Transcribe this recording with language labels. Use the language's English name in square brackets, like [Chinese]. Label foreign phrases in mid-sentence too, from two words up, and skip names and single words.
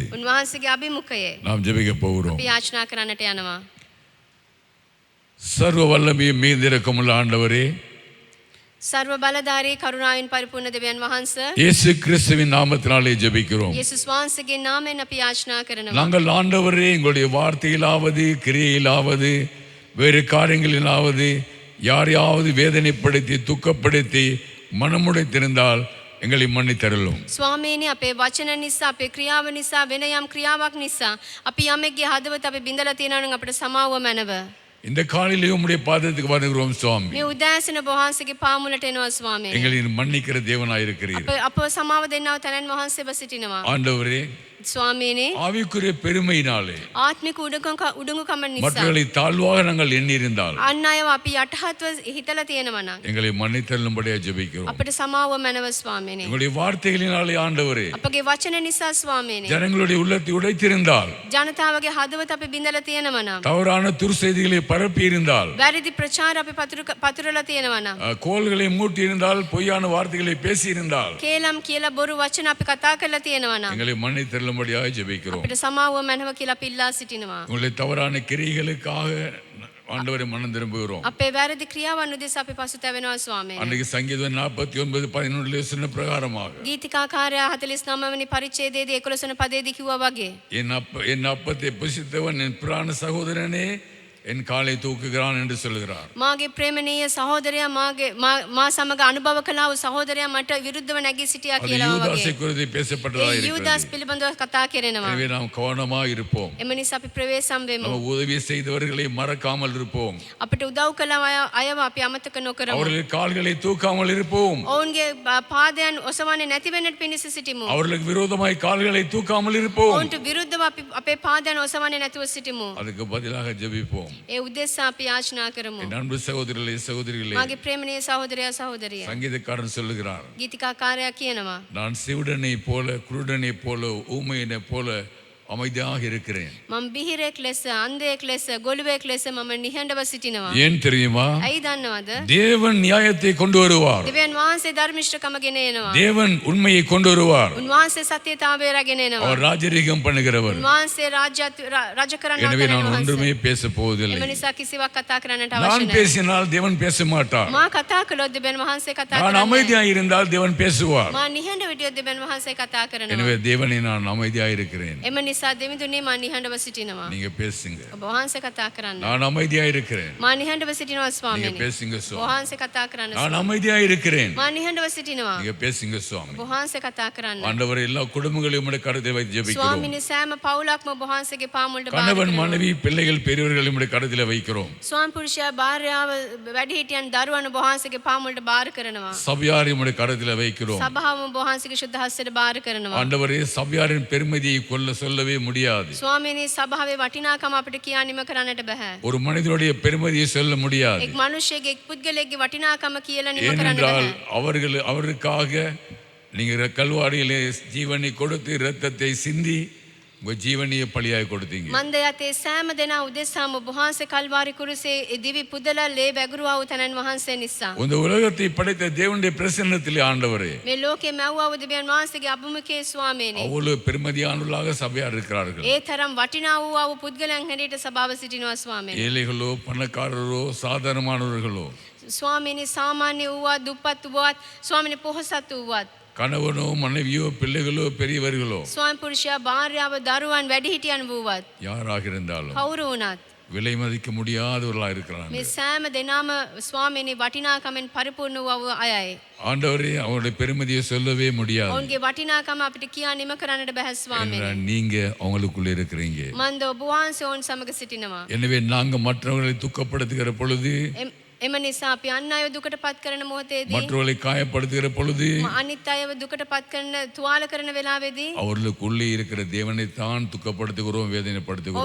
[Sinhala] උන්වහන්සේගේ අභිමුඛයේ [Tamil] நாம் ஜெபிக்க போகிறோம். [Sinhala] අපි යාචනා කරන්නට යනවා. [Tamil] சர்வ வல்லமையும் மீதிருக்கமுள்ள ஆண்டவரே, [Sinhala] සර්ව බලධාරී කරුණාවෙන් පරිපූර්ණ දෙවියන් වහන්සේ [Tamil] இயேசு கிறிஸ்துவின் நாமத்தினாலே ஜெபிக்கிறோம். [Sinhala] යේසුස් වහන්සේගේ නාමයෙන් අපි යාචනා කරනවා. [Tamil] நாங்கள் ஆண்டவரே எங்களுடைய வார்த்தையிலாவது கிரியையிலாவது வேறு காரியங்களிலாவது யாரையாவது வேதனைப்படுத்தி துக்கப்படுத்தி மனமுடைத்திருந்தால் எங்களை மன்னித்தருளும். [Sinhala] ස්වාමීනි අපේ වචන නිසා අපේ ක්‍රියාව නිසා වෙන යම් ක්‍රියාවක් නිසා අපි යමෙක්ගේ හදවත අපි බිඳලා තියෙනවා නම් අපිට සමාව මැනව. [Tamil] இந்த காலையிலே உம்முடைய பாதத்துக்கு வருகிறோம் சுவாமி. [Sinhala] මේ උදෑසන වහන්සේගේ පාමුලට එනවා ස්වාමීනි. [Tamil] எங்களை மன்னிக்கிற தேவனாய் இருக்கிறீர். [Sinhala] අප සමාව දෙන්නව තැනන් වහන්සේව සිටිනවා. [Tamil] ஆண்டவரே, [Sinhala] ස්වාමීනි [Tamil] ஆவிக்குரிய பெருமையினாலே [Sinhala] ආත්මික උඩඟුකම නිසා [Tamil] மற்றவர்களை தாழ்வாக நாங்கள் எண்ணியிருந்தால் [Sinhala] අන් අයව අපි යටහත්ව හිතලා තියෙනවා නම් [Tamil] எங்களை மன்னித்தருளும்படியாக ஜெபிக்கிறோம். [Sinhala] අපිට සමාව මැනව ස්වාමීනි. [Tamil] எங்களுடைய வார்த்தைகளினாலே ஆண்டவரே, [Sinhala] අපගේ වචන නිසා ස්වාමීනි [Tamil] ஜனங்களுடைய உள்ளத்தை உடைத்திருந்தால், [Sinhala] ජනතාවගේ හදවත අපි බිඳලා තියෙනවා නම් [Tamil] தவறான துர்செய்திகளை பரப்பி இருந்தால், [Sinhala] වැරදි ප්‍රචාර අපි පතුරලා තියෙනවා නම් [Tamil] கோள்களை மூட்டி இருந்தால், பொய்யான வார்த்தைகளை பேசி இருந்தால் [Sinhala] කේලම් කියලා බොරු වචන අපි කතා කරලා තියෙනවා නම් [Tamil] எங்களை மன்னித்தருளும்படியாக ஜெபிக்கிறோம். [Sinhala] අපිට සමාව මැනව කියලා අපි ඉල්ලා සිටිනවා. [Tamil] உங்களுடைய தவறான கிரியைகளுக்காக ஆண்டவரை மனம் திரும்புகிறோம். [Sinhala] අපේ වැරදි ක්‍රියාවන් උදෙසා අපි පසුතැවෙනවා ස්වාමීනි. [Tamil] அன்றைக்கு சங்கீதம் 49:11 சொன்ன பிரகாரமாக [Sinhala] ගීතිකාකාරයා 49 වෙනි පරිච්ඡේදයේදී 11 වෙනි පදයේදී කිව්වා වගේ [Tamil] என் அப்பத்தை புசித்தவன் என் பிராண சகோதரனே என் காலை தூக்குகிறான் என்று சொல்கிறார். [Sinhala] මාගේ ප්‍රේමණීය සහෝදරයා මා සමග අනුභව කළා වූ සහෝදරයා මට විරුද්ධව නැගී සිටියා [Tamil] அது [Sinhala] කියලා [Tamil] யூதாசை [Sinhala] වගේ. [Tamil] குறித்து பேசப்பட்டதா [Sinhala] ඒ [Tamil] இருக்கிறது. [Sinhala] යූදාස් පිළිබඳව කතා කරනවා. [Tamil] எனவே நாம் கவனமாக இருப்போம். [Sinhala] එම නිසා අපි ප්‍රවේශම් වෙමු. [Tamil] நம்ம உதவி செய்தவர்களை மறக்காமல் இருப்போம். [Sinhala] අපිට උදව් කළ අයව අපි අමතක නොකරමු. [Tamil] அவர்கள் கால்களை தூக்காமல் இருப்போம். [Sinhala] ඔවුන්ගේ පාදයන් ඔසවන්නේ නැති වෙන්නට පිණිස සිටිමු. [Tamil] அவர்களுக்கு விரோதமாய் கால்களை தூக்காமல் இருப்போம். [Sinhala] ඔවුන්ට විරුද්ධව අපි අපේ පාදයන් ඔසවන්නේ නැතුව සිටිමු. [Tamil] அதுக்கு பதிலாக ஜெபிப்போம். [Sinhala] ඒ උදෙසා අපි යාචනා කරමු. [Tamil] என் அன்பு சகோதரர்களே சகோதரிகளே, [Sinhala] මාගේ ප්‍රේමණීය සහෝදරයා සහෝදරිය. [Tamil] சங்கீதக்காரன் சொல்லுகிறார், [Sinhala] ගීතිකාකාරයා කියනවා [Tamil] நான் சிவுடனை போல குருடனை போல ஊமையனை போல அமைதியாக இருக்கிறேன். [Sinhala] මම බිහිරෙක් ලෙස අන්ධයෙක් ලෙස ගොළුවෙක් ලෙස මම නිහඬව සිටිනවා. [Tamil] ஏன் தெரியுமா? [Sinhala] ඇයි දන්නවද? [Tamil] தேவன் நியாயத்தை கொண்டு வருவார். [Sinhala] දෙවියන් වහන්සේ ධර්මිෂ්ඨකම ගෙන එනවා. [Tamil] தேவன் உண்மையை கொண்டு வருவார். [Sinhala] උන්වහන්සේ සත්‍යතාවය රැගෙන එනවා. [Tamil] அவர் ராஜரீகம் பண்ணுகிறவர். [Sinhala] උන්වහන්සේ රාජ කරන්න [Tamil] எனவே நான் [Sinhala] වහන්සේ. [Tamil] ஒன்றுமே பேச [Sinhala] එම [Tamil] போவதில்லை. [Sinhala] නිසා කිසිවක් කතා කරන්නට අවශ්‍ය [Tamil] நான் [Sinhala] නැහැ. [Tamil] பேசினால் தேவன் பேச மாட்டார். [Sinhala] මා කතා කළොත් දෙවියන් වහන්සේ කතා [Tamil] நான் [Sinhala] කරන්නේ. [Tamil] அமைதியாக இருந்தால் தேவன் பேசுவார். [Sinhala] මා නිහඬ විදියට දෙවියන් වහන්සේ කතා කරනවා. [Tamil] எனவே தேவனை நான் அமைதியாக இருக்கிறேன். [Sinhala] එම නිසා දෙවිඳුනේ මා නිහඬව සිටිනවා. [Tamil] நீங்க பேசுங்க. [Sinhala] ඔබ වහන්සේ කතා කරන්න. [Tamil] நான் அமைதியாக இருக்கிறேன். [Sinhala] මා නිහඬව සිටිනවා [Tamil] நீங்க [Sinhala] ස්වාමීනි. [Tamil] பேசுங்க [Sinhala] ඔබ [Tamil] சுவாமி. [Sinhala] වහන්සේ කතා කරන්න. [Tamil] நான் அமைதியாக இருக்கிறேன். [Sinhala] මා නිහඬව සිටිනවා. [Tamil] நீங்க பேசுங்க சுவாமி. [Sinhala] ඔබ වහන්සේ කතා කරන්න. [Tamil] ஆண்டவரே, எல்லா குடும்பங்களையும் உம்முடைய கரத்தில் வைத்து ஜெபிக்கிறோம். [Sinhala] ස්වාමීනි සෑම පවුලක්ම ඔබ වහන්සේගේ පාමුලට බාර [Tamil] கணவன் [Sinhala] කරනවා. [Tamil] மனைவி பிள்ளைகள் பெரியவர்கள் உம்முடைய கரத்தில் வைக்கிறோம். [Sinhala] ස්වාමි පුරුෂයා භාර්යාව වැඩිහිටියන් දරුවන් ඔබ වහන්සේගේ පාමුලට බාර කරනවා. [Tamil] சபையாரை உம்முடைய கரத்தில் வைக்கிறோம். [Sinhala] සභාව ඔබ වහන්සේගේ ශුද්ධ හස්තයට බාර කරනවා. [Tamil] ஆண்டவரே, சபையாரின் பெருமதியை சொல்லவே முடியாது. [Sinhala] ස්වාමීනි සභාවේ වටිනාකම අපිට කියා නිම කරන්නට බෑ. [Tamil] ஒரு மனிதனுடைய பெருமதியை சொல்ல முடியாது. [Sinhala] එක් මනුෂ්‍යයෙක් එක් පුද්ගලයෙක්ගේ වටිනාකම කියලා නිම කරන්න [Tamil] ஏனென்றால் [Sinhala] බෑ. [Tamil] அவருக்காக நீங்க கல்வாரியிலே ஜீவனை கொடுத்து இரத்தத்தை சிந்தி உங்க ஜீவனையை பலியாய் கொடுத்தீங்க. [Sinhala] මන්දයතේ සෑම දෙනා උදෙසාම ඔබ වහන්සේ කල්වාරි කුරුසේ දිවි පුදලා ලේ වැගුරුවා වූ තනන් වහන්සේ නිසා. [Tamil] இந்த உலகத்தை படைத்த தேவனுடைய பிரசன்னத்திலே ஆண்டவரே, [Sinhala] මේ ලෝකේ මැව්වා වූ දෙවියන් වහන්සේගේ අභිමුඛයේ ස්වාමීනි. [Tamil] அவ்வளவு பெருமதியானவர்களாக சபையார் இருக்கிறார்கள். [Sinhala] ඒ තරම් වටිනා වූ පුද්ගලයන් හැටියට සභාව සිටිනවා ස්වාමීනි. [Tamil] ஏழைகளோ பணக்காரரோ சாதாரணமானவர்களோ, [Sinhala] ස්වාමීනි සාමාන්‍ය වූවත් දුප්පත් වූවත් ස්වාමීනි පොහොසත් වූවත් [Tamil] கணவனோ மனைவியோ பிள்ளைகளோ பெரியவர்களோ, [Sinhala] ස්වාමි පුරුෂයා භාර්යාව දරුවන් වැඩිහිටියන් වූවත් [Tamil] யாராக இருந்தாலும் [Sinhala] කවුරු වුණත් [Tamil] விலை மதிக்க முடியாதவர்களாக இருக்கிறாங்க. [Sinhala] මේ සෑම දෙනාම ස්වාමීනි වටිනාකමෙන් පරිපූර්ණ වූ අයයි. [Tamil] ஆண்டவரே, அவங்களுடைய பெருமதியை சொல்லவே முடியாது. [Sinhala] ඔවුන්ගේ වටිනාකම අපිට කියා නිම කරන්නට බැහැ ස්වාමීනි. [Tamil] ஏனென்றால் நீங்க அவங்களுக்குள்ள இருக்கிறீங்க. [Sinhala] මන්ද ඔබ වහන්සේ ඔවුන් සමග සිටිනවා. [Tamil] எனவே நாங்க மற்றவர்களை துக்கப்படுத்துகிற பொழுது [Sinhala] එම නිසා අපි අන් අයව දුකට පත් කරන මොහොතේදී [Tamil] மற்றவர்களை காயப்படுத்துகிற பொழுது [Sinhala] අනිත් අයව දුකට පත් කරන තුවාල කරන වෙලාවේදී [Tamil] அவர்களுக்குள்ளே இருக்கிற தேவனை தான் துக்கப்படுத்துகிறோம் வேதனைப்படுத்துகிறோம்.